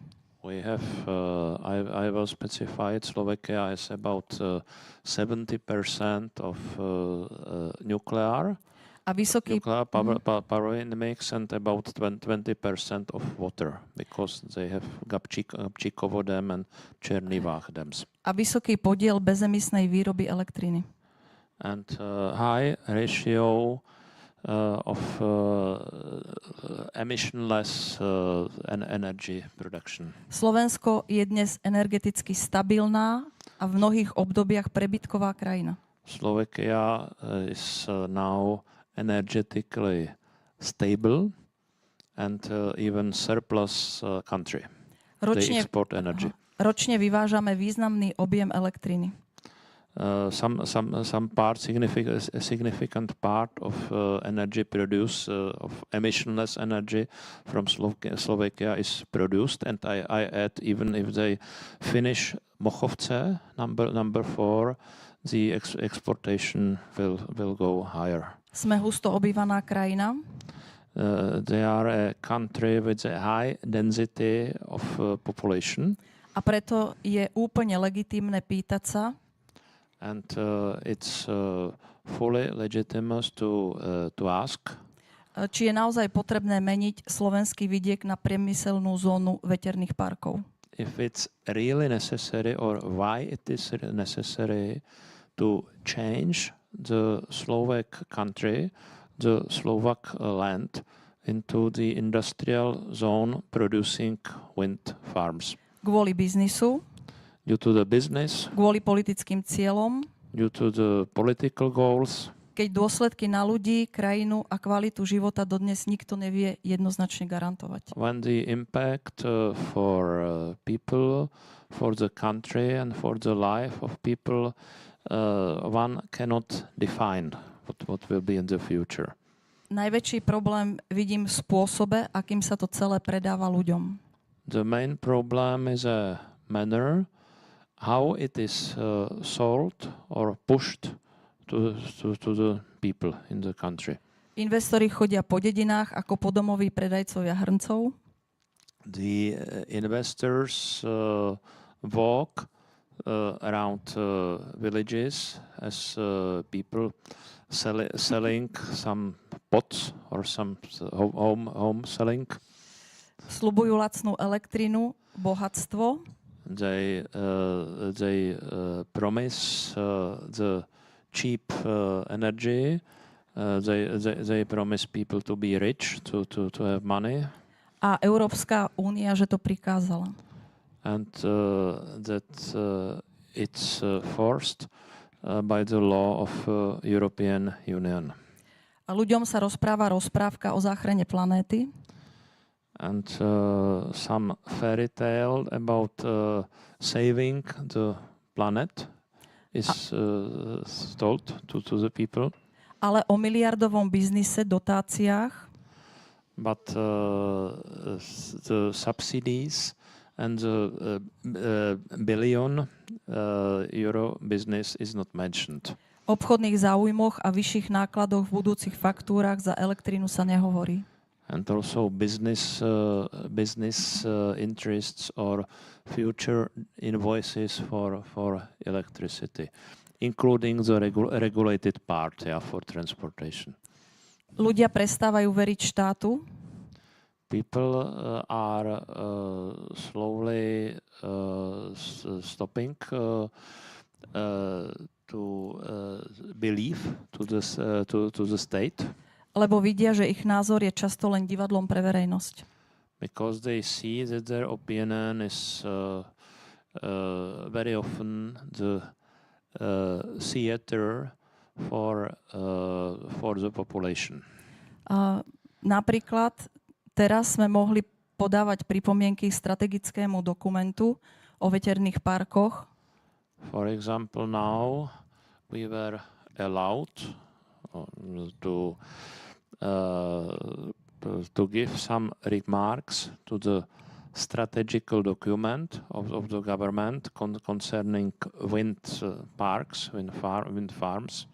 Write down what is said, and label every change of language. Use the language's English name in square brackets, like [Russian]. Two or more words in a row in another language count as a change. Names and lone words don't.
[English] We have, I will specify it, Slovakia is about 70% of nuclear. [Slovak] A vysoký [English] power in the mix and about 20% of water because they have Gabčíkovo dam and Černivách dams. [Slovak] A vysoký podiel bezemisnej výroby elektriny. [English] And high ratio of emissionless energy production. [Slovak] Slovensko je dnes energeticky stabilná a v mnohých obdobiach prebytková krajina. [English] Slovakia is now energetically stable and even surplus country. They export energy. [Slovak] Ročne vyvážame významný objem elektriny. [English] Some part, significant part of energy produced, of emissionless energy from Slovakia is produced, and I add, even if they finish Mochovce, number 4, the exportation will go higher. [Slovak] Sme husto obývaná krajina. [English] They are a country with a high density of population. [Slovak] A preto je úplne legitímne pýtať sa, [English] and it's fully legitimate to ask, [Slovak] či je naozaj potrebné meniť slovenský vidiek na priemyselnú zónu veterných parkov. [English] If it's really necessary or why it is necessary to change the Slovak country, the Slovak land, into the industrial zone producing wind farms. [Slovak] Kvôli biznisu, [English] due to the business, [Slovak] kvôli politickým cieľom, [English] due to the political goals, [Slovak] keď dôsledky na ľudí, krajinu a kvalitu života dodnes nikto nevie jednoznačne garantovať. [English] When the impact for people, for the country and for the life of people, one cannot define what will be in the future. [Slovak] Najväčší problém vidím v spôsobe, akým sa to celé predáva ľuďom. [English] The main problem is a manner how it is sold or pushed to the people in the country. [Slovak] Investori chodia po dedinách ako podomoví predajcovia hrncov. [English] The investors walk around villages as people selling some pots or some home selling. [Slovak] Sľubujú lacnú elektrinu, bohatstvo. [English] They promise the cheap energy. They promise people to be rich, to have money. [Slovak] A Európska únia, že to prikázala. [English] And that it's forced by the law of European Union. [Slovak] A ľuďom sa rozpráva rozprávka o záchrane planéty. [English] And some fairy tale about saving the planet is told to the people. [Slovak] Ale o miliardovom biznise, dotáciách. [English] But the subsidies and the billion euro business is not mentioned. [Slovak] O obchodných záujmoch a vyšších nákladoch v budúcich faktúrach za elektrínu sa nehovorí. [English] And also business interests or future invoices for electricity, including the regulated part for transportation. [Slovak] Ľudia prestávajú veriť štátu. [English] People are slowly stopping to believe to the state. [Slovak] Lebo vidia, že ich názor je často len divadlom pre verejnosť. [English] Because they see that their opinion is very often the theater for the population. [Slovak] Napríklad teraz sme mohli podávať pripomienky k strategickému dokumentu o veterných parkoch. [English] For example, now we were allowed to give some remarks to the strategical document of the government concerning wind parks, wind farms.